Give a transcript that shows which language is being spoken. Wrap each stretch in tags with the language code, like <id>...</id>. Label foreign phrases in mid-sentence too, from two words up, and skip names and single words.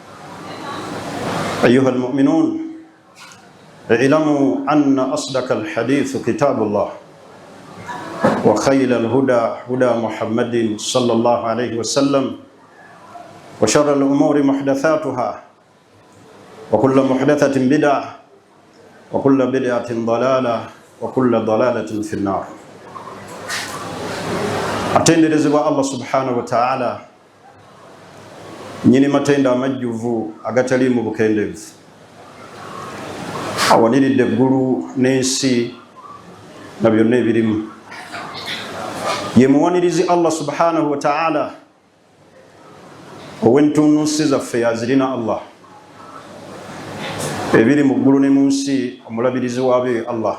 <ar>أيها المؤمنون، اعلموا أن أصدق الحديث كتاب الله، وخير الهدى هدى محمد صلى الله عليه وسلم، وشر الأمور محدثاتها، وكل محدثة بدعة، وكل بدعة ضلالة، وكل ضلالة في النار.</ar> <lg>Atenderezebwa Allah</lg> <ar>سبحانه وتعالى,</ar> <lg>nyini matenda amajjuvu agatali mu bukendevu, awaniridde eggulu n'ensi na byonna ebirimu. Ye muwanirizi Allah</lg> <ar>سبحانه وتعالى</ar> <lg>ow'entunnunsi zaffe yazirina Allah, ebiri mu ggulu ne mu nsi omulabirizi waabyo Allah.</lg>